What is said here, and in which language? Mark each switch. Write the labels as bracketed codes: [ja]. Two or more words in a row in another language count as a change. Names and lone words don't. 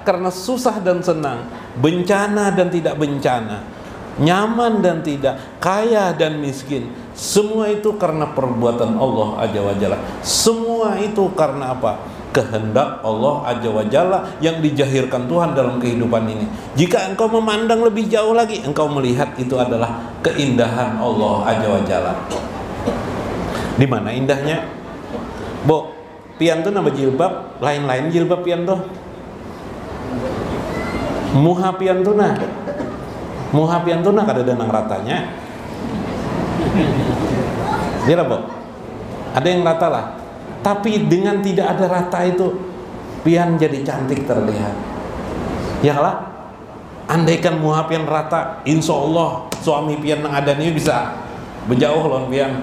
[id] Karena susah dan senang, bencana dan tidak bencana, nyaman dan tidak, kaya dan miskin, semua itu karena perbuatan Allah [ar] عز وجل. [id] Semua itu karena apa? Kehendak Allah [ar] عز وجل [id] yang dijahirkan Tuhan dalam kehidupan ini. Jika engkau memandang lebih jauh lagi, engkau melihat itu adalah keindahan Allah [ar] عز وجل. [id] Di mana indahnya? [bjn] Bo, pian tuh nama jilbab, lain-lain jilbab pian tuh. Muha pian tuh nah. Muha pian tuh nah kada denang ratanya. Dia Bo. Ada yang rata lah. [id] Tapi dengan tidak ada rata itu, pian jadi cantik terlihat. [bjn] Ya lah, andaikan muha pian rata, [ar] إن شاء الله [bjn] suami pian yang ada ini bisa berjauh loh pian.